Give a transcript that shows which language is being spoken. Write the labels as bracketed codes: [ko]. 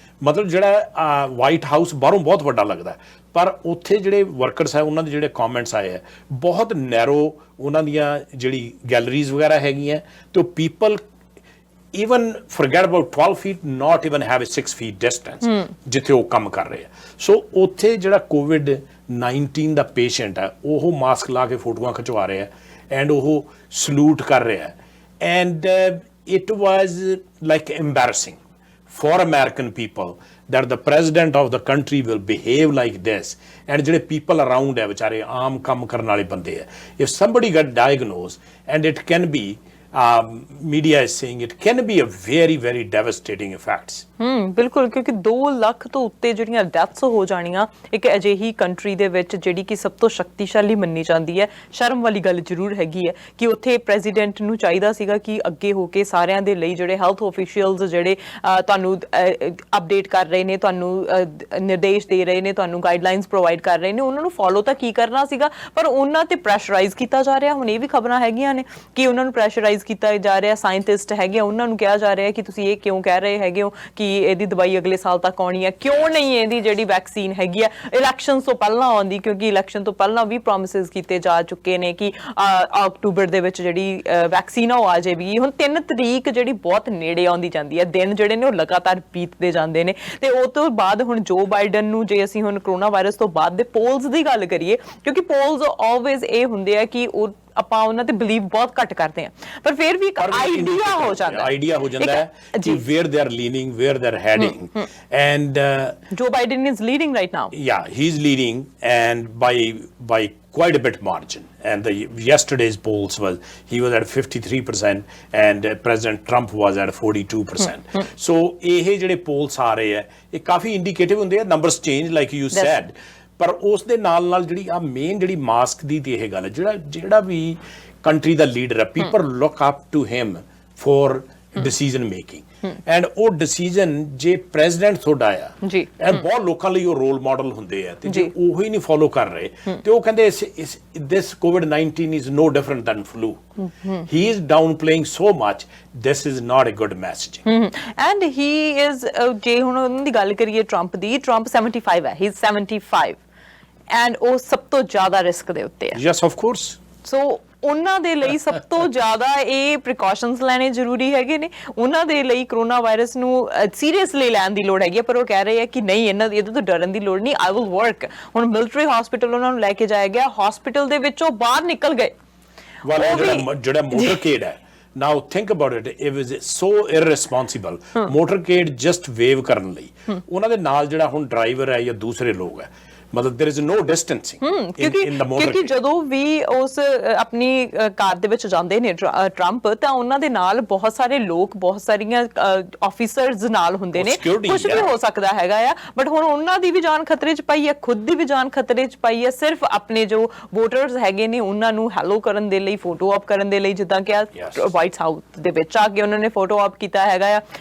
[pa] ਮਤਲਬ ਜਿਹੜਾ white house ਬਾਹਰੋਂ ਬਹੁਤ ਵੱਡਾ ਲੱਗਦਾ, ਪਰ ਉੱਥੇ ਜਿਹੜੇ ਵਰਕਰਸ ਹੈ ਉਹਨਾਂ ਦੇ ਜਿਹੜੇ ਕਮੈਂਟਸ ਆਏ ਹੈ ਬਹੁਤ ਨੈਰੋ, ਉਹਨਾਂ ਦੀਆਂ ਜਿਹੜੀ ਗੈਲਰੀਜ਼ ਵਗੈਰਾ ਹੈਗੀਆਂ ਤੇ ਉਹ people [en] even forget about 12 feet, not even have a 6 feet distance [pa] ਜਿੱਥੇ ਉਹ ਕੰਮ ਕਰ ਰਹੇ ਆ। ਸੋ ਉੱਥੇ ਜਿਹੜਾ COVID-19 ਦਾ ਪੇਸ਼ੈਂਟ ਹੈ ਉਹ ਮਾਸਕ ਲਾ ਕੇ ਫੋਟੋਆਂ ਖਿਚਵਾ ਰਿਹਾ ਐਂਡ ਉਹ ਸਲੂਟ ਕਰ ਰਿਹਾ [en] and it was like embarrassing for American people that the president of the country will behave like this and ਜਿਹੜੇ people around [pa] ਹੈ ਵਿਚਾਰੇ ਆਮ ਕੰਮ ਕਰਨ ਵਾਲੇ ਬੰਦੇ ਹੈ, [en] if somebody got diagnosed and it can be media is saying it can be a very very devastating effects। [pa] ਬਿਲਕੁਲ, ਕਿਉਂਕਿ 2 ਲੱਖ ਤੋਂ ਉੱਤੇ ਜਿਹੜੀਆਂ ਡੈਥਸ ਹੋ ਜਾਣੀਆਂ ਇੱਕ ਅਜਿਹੀ ਕੰਟਰੀ ਦੇ ਵਿੱਚ ਜਿਹੜੀ ਕਿ ਸਭ ਤੋਂ ਸ਼ਕਤੀਸ਼ਾਲੀ ਮੰਨੀ ਜਾਂਦੀ ਹੈ। ਸ਼ਰਮ ਵਾਲੀ ਗੱਲ ਜ਼ਰੂਰ ਹੈਗੀ ਹੈ ਕਿ ਉੱਥੇ ਪ੍ਰੈਜ਼ੀਡੈਂਟ ਨੂੰ ਚਾਹੀਦਾ ਸੀਗਾ ਕਿ ਅੱਗੇ ਹੋ ਕੇ ਸਾਰਿਆਂ ਦੇ ਲਈ ਜਿਹੜੇ ਹੈਲਥ ਆਫੀਸ਼ੀਅਲਸ ਜਿਹੜੇ ਤੁਹਾਨੂੰ ਅਪਡੇਟ ਕਰ ਰਹੇ ਨੇ, ਤੁਹਾਨੂੰ ਨਿਰਦੇਸ਼ ਦੇ ਰਹੇ ਨੇ, ਤੁਹਾਨੂੰ ਗਾਈਡਲਾਈਨਸ ਪ੍ਰੋਵਾਈਡ ਕਰ ਰਹੇ ਨੇ, ਉਹਨਾਂ ਨੂੰ ਫੋਲੋ ਤਾਂ ਕੀ ਕਰਨਾ ਸੀਗਾ, ਪਰ ਉਹਨਾਂ ਤੇ ਪ੍ਰੈਸ਼ਰਾਈਜ਼ ਕੀਤਾ ਜਾ ਰਿਹਾ। ਹੁਣ ਇਹ ਵੀ ਖਬਰਾਂ ਹੈਗੀਆਂ ਨੇ ਕਿ ਉਹਨਾਂ ਨੂੰ ਪ੍ਰੈਸ਼ਰਾਈਜ਼ ਕੀਤਾ ਜਾ ਰਿਹਾ, ਸਾਇੰਟਿਸਟ ਹੈਗੇ ਉਹਨਾਂ ਨੂੰ ਕਿਹਾ ਜਾ ਰਿਹਾ ਕਿ ਤੁਸੀਂ ਇਹ ਕਿਉਂ ਕਹਿ ਰਹੇ ਹੈਗੇ ਹੋ ਕਿ ਇਹਦੀ ਦਵਾਈ ਅਗਲੇ ਸਾਲ ਤੱਕ ਆਉਣੀ ਹੈ, ਕਿਉਂ ਨਹੀਂ ਇਹਦੀ ਜਿਹੜੀ ਵੈਕਸੀਨ ਹੈਗੀ ਆ ਇਲੈਕਸ਼ਨ ਤੋਂ ਪਹਿਲਾਂ ਆਉਂਦੀ, ਕਿਉਂਕਿ ਇਲੈਕਸ਼ਨ ਤੋਂ ਪਹਿਲਾਂ ਵੀ ਪ੍ਰੋਮਿਸਿਸ ਕੀਤੇ ਜਾ ਚੁੱਕੇ ਨੇ ਕਿ ਅਕਤੂਬਰ ਦੇ ਵਿੱਚ ਜਿਹੜੀ ਵੈਕਸੀਨ ਆ ਉਹ ਆ ਜਾਏਗੀ। ਹੁਣ 3 ਤਰੀਕ ਜਿਹੜੀ ਬਹੁਤ ਨੇੜੇ ਆਉਂਦੀ ਜਾਂਦੀ ਹੈ, ਦਿਨ ਜਿਹੜੇ ਨੇ ਉਹ ਲਗਾਤਾਰ ਬੀਤਦੇ ਜਾਂਦੇ ਨੇ ਤੇ ਉਹ ਤੋਂ ਬਾਅਦ ਹੁਣ ਜੋ ਬਾਈਡਨ ਨੂੰ, ਜੇ ਅਸੀਂ ਹੁਣ ਕਰੋਨਾ ਵਾਇਰਸ ਤੋਂ ਬਾਅਦ ਦੇ ਪੋਲਸ ਦੀ ਗੱਲ ਕਰੀਏ, ਕਿਉਂਕਿ ਪੋਲਸ ਆਲਵੇਜ਼ ਇਹ ਹੁੰਦੇ ਆ ਕਿ ਉਹ ਆਪਾਂ ਉਹਨਾਂ ਤੇ ਬਿਲੀਵ ਬਹੁਤ ਘੱਟ ਕਰਦੇ ਆ, ਪਰ ਫਿਰ ਵੀ ਇੱਕ ਆਈਡੀਆ ਹੋ ਜਾਂਦਾ ਹੈ [en] ਕਿ where they are leaning, where they are heading and Joe Biden is leading right now. Yeah, he's leading and by quite a bit margin, and yesterday's polls was he was at 53% and President Trump was at 42%. [pa] So ਇਹ ਜਿਹੜੇ polls ਆ ਰਹੇ ਆ ਇਹ ਕਾਫੀ ਇੰਡੀਕੇਟਿਵ ਹੁੰਦੇ ਆ, [en] numbers change like you said, [pa] ਪਰ ਉਸ ਦੇ ਨਾਲ ਜਿਹੜੀ ਆ ਮੇਨ ਜਿਹੜੀ ਮਾਸਕ ਦੀ ਤੇ ਇਹ ਗੱਲ ਜਿਹੜਾ ਵੀ ਕੰਟਰੀ ਦਾ ਲੀਡਰ ਹੈ, [en] people look up to him for decision making [pa] and ਉਹ ਡਿਸੀਜਨ ਜੇ ਪ੍ਰੈਜ਼ੀਡੈਂਟ ਤੁਹਾਡਾ ਆ ਇਹ ਬਹੁਤ ਲੋਕਾਂ ਲਈ ਉਹ ਰੋਲ ਮਾਡਲ ਹੁੰਦੇ ਆ ਤੇ ਜੇ ਉਹ ਹੀ ਨਹੀਂ ਫੋਲੋ ਕਰ ਰਹੇ ਤੇ ਉਹ ਕਹਿੰਦੇ [en] this COVID-19 is no different than flu. He is downplaying so much. This is not a good messaging. And he is [pa] ਜੇ ਹੁਣ ਉਹਨਾਂ ਦੀ ਗੱਲ ਕਰੀਏ ਟਰੰਪ ਦੀ, ਟਰੰਪ 75 ਹੈ, [en] he is 75 [pa] ਐਂਡ ਉਹ ਸਭ ਤੋਂ ਜ਼ਿਆਦਾ ਰਿਸਕ ਦੇ ਉੱਤੇ ਹੈ। [en] Yes, of course. [pa] ਸੋ ਉਹਨਾਂ ਦੇ ਲਈ ਸਭ ਤੋਂ ਜ਼ਿਆਦਾ ਇਹ ਪ੍ਰੀਕਾਸ਼ਨਸ ਲੈਣੇ ਜ਼ਰੂਰੀ ਹੈਗੇ ਨੇ। ਉਹਨਾਂ ਦੇ ਲਈ ਕਰੋਨਾ ਵਾਇਰਸ ਨੂੰ ਸੀਰੀਅਸਲੀ ਲੈਣ ਦੀ ਲੋੜ ਹੈਗੀ ਹੈ, ਪਰ ਉਹ ਕਹਿ ਰਹੇ ਆ ਕਿ ਨਹੀਂ, ਇਹਦੇ ਤੋਂ ਡਰਨ ਦੀ ਲੋੜ ਨਹੀਂ, [en] I will work. [pa] ਹੁਣ ਮਿਲਟਰੀ ਹਸਪੀਟਲ ਉਹਨਾਂ ਨੂੰ ਲੈ ਕੇ ਜਾਇਆ ਗਿਆ, ਹਸਪੀਟਲ ਦੇ ਵਿੱਚੋਂ ਬਾਹਰ ਨਿਕਲ ਗਏ। ਜਿਹੜਾ ਮੋਟਰਕੇਡ ਹੈ, [en] now think about it, it was so irresponsible, motorcade just wave [pa] ਕਰਨ ਲਈ ਉਹਨਾਂ ਦੇ ਨਾਲ ਜਿਹੜਾ ਹੁਣ ਡਰਾਈਵਰ ਹੈ ਜਾਂ ਦੂਸਰੇ ਲੋਕ ਹੈ, [en] ਮਤਲਬ there is no distancing in the motorcade। [pa] ਕਿਉਂਕਿ ਜਦੋਂ ਵੀ ਉਸ ਆਪਣੀ ਕਾਰ ਦੇ ਵਿੱਚ ਜਾਂਦੇ ਨੇ ਟਰੰਪ, ਤਾਂ ਉਹਨਾਂ ਦੇ ਨਾਲ ਬਹੁਤ ਸਾਰੇ ਲੋਕ, ਬਹੁਤ ਸਾਰੀਆਂ ਆਫੀਸਰਸ ਨਾਲ ਹੁੰਦੇ ਨੇ, ਕੁਝ ਵੀ ਹੋ ਸਕਦਾ ਹੈਗਾ ਆ, ਬਟ ਹੁਣ ਉਹਨਾਂ ਦੀ ਵੀ ਜਾਨ ਖਤਰੇ 'ਚ ਪਾਈ ਹੈ, ਖੁਦ ਦੀ ਵੀ ਜਾਨ ਖਤਰੇ 'ਚ ਪਾਈ ਹੈ, ਸਿਰਫ ਆਪਣੇ ਜੋ ਵੋਟਰਸ ਹੈਗੇ ਨੇ ਉਹਨਾਂ ਨੂੰ ਹੈਲੋ ਕਰਨ ਦੇ ਲਈ, ਫੋਟੋ ਆਪ ਕਰਨ ਦੇ ਲਈ, ਜਿੱਦਾਂ ਕਿ ਵਾਈਟ ਹਾਊਸ ਦੇ ਵਿੱਚ ਆ ਕੇ ਉਹਨਾਂ ਨੇ ਫੋਟੋ ਆਪ ਕੀਤਾ ਹੈਗਾ ਆ।